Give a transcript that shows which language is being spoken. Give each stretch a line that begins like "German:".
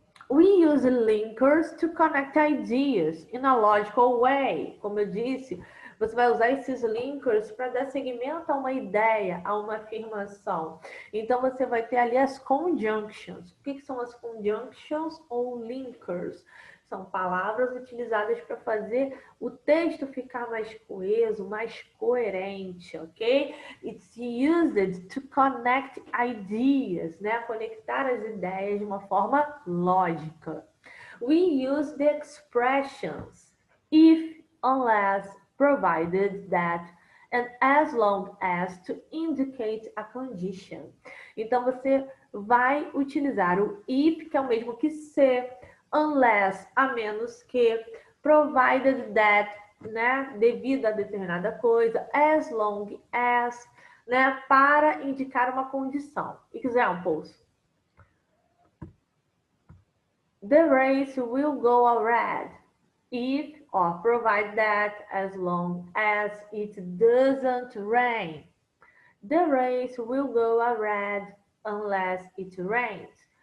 English: We use linkers to connect ideas in a logical way.
Portuguese: Como eu disse, você vai usar esses linkers para dar seguimento a uma ideia, a uma afirmação. Então, você vai ter ali as conjunctions. O que são as conjunctions ou linkers? São palavras utilizadas para fazer o texto ficar mais coeso, mais coerente, ok?
English: It's used to connect ideas, né?
Portuguese: Conectar as ideias de uma forma lógica.
English: We use the expressions if, unless, provided that, and as long as to indicate a condition.
Portuguese: Então, você vai utilizar o if, que é o mesmo que se, unless, a menos que,
English: provided that,
Portuguese: né, devido a determinada coisa,
English: as long as,
Portuguese: né, para indicar uma condição.
English: Examples. The race will go ahead if or provide that as long as it doesn't rain. The race will go ahead unless it rains.